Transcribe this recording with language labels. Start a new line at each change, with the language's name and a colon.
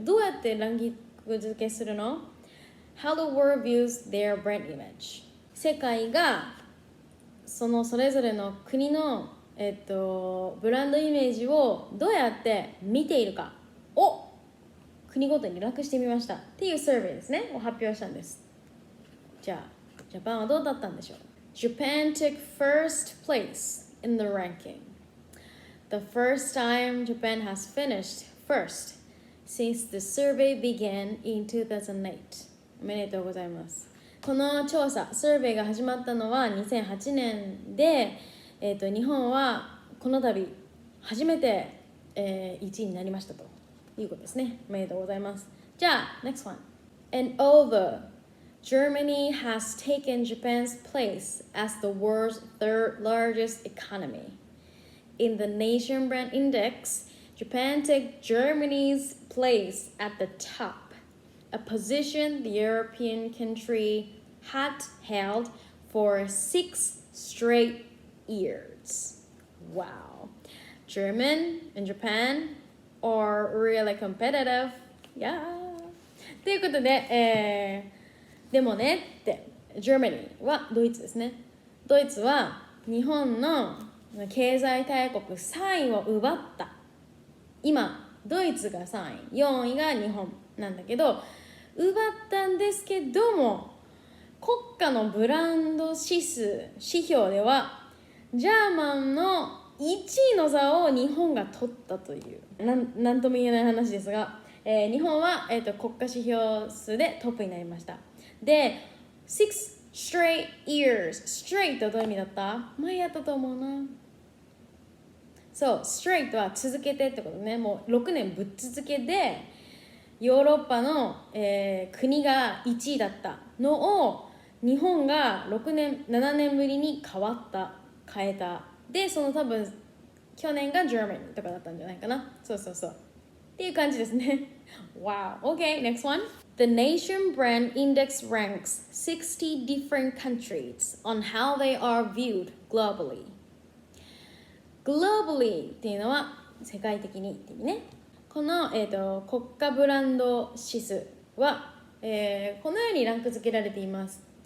Japanese: どうやってランク付けするの？
English: how the world views their brand image、
Japanese: 世界がそれぞれの国の、ブランドイメージをどうやって見ているかを国ごとにランクしてみましたっていうサーベイですねを発表したんです。じゃあジャパンはどうだったんでしょう。
English: Japan took first place in the ranking. The first time Japan has finished first since the survey began in 2008.
Japanese: おめでとうございます。この調査、サーベイが始まったのは2008年で、日本はこの度初めて、1位になりましたということですね。おめでとうございます。
English: じゃあ、next one. And although Germany has taken Japan's place as the world's third largest economy, in the Nation Brand Index, Japan took Germany's place at the top, a position the European country had held for 6 straight years. Wow. German and Japan are really competitive. Yeah.
Japanese: ということで、でもねって、Germany はドイツですね。ドイツは日本の経済大国3位を奪った。今、ドイツが3位、4位が日本なんだけど、奪ったんですけども、国家のブランド指標では、ジャーマンの1位の座を日本が取ったという、なんとも言えない話ですが、日本は、国家指標数でトップになりました。で、
English: 6 straight years。
Japanese: straight はどういう意味だった？前やったと思うな。そう、straight は続けてってことね。もう6年ぶっ続けで、ヨーロッパの、国が1位だったのを、日本が7年ぶりに変えた。で、その多分、去年が Germany とかだったんじゃないかな。そうそうそう。っていう感じですね。
English: Wow. Okay, next one. The Nation Brand Index ranks 60 different countries on how they are viewed globally.
Japanese: Globally っていうのは世界的にって意味ね。この、国家ブランド指数は、このようにランク付けられています。